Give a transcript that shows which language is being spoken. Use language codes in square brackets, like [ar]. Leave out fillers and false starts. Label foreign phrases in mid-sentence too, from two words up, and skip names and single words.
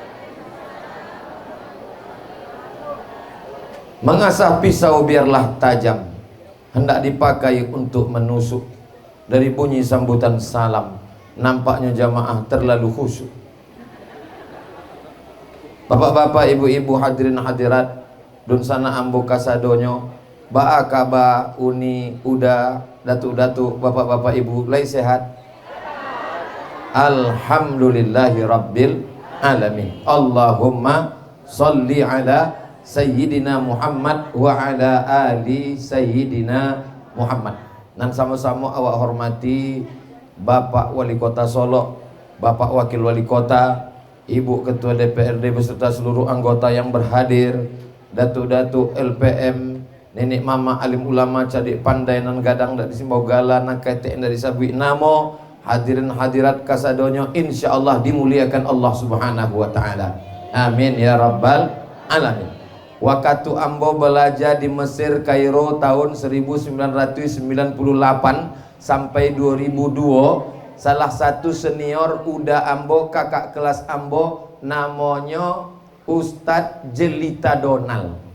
[id] Mengasah pisau biarlah tajam, hendak dipakai untuk menusuk. Dari bunyi sambutan salam, nampaknya jamaah terlalu khusyuk. Bapak-bapak, ibu-ibu, hadirin hadirat, [min] dun sana ambo kasadonyo, ba'a kaba, uni, uda, datuk-datuk, bapak-bapak, ibu, lai sehat? [ar] الحمد لله رب العالمين. اللهم صل على سيدنا محمد وعلى آل سيدنا محمد. [id] Dan sama-sama awak hormati Bapak Wali Kota Solo, Bapak Wakil Wali Kota, Ibu Ketua DPRD beserta seluruh anggota yang berhadir, [min] datuk-datuk LPM, nenek mama alim ulama cadik pandai nan gadang dari Simbogala nan ketek dari Sabui Namo, [id] hadirin hadirat kasadonyo insyaallah dimuliakan Allah [ar] سبحانه وتعالى. آمين يا رب العالمين. [min] Waktu ambo belajar di Mesir Kairo tahun 1998 sampai 2002, salah satu senior udah ambo, kakak kelas ambo, namanya Ustadz Jelita Donald.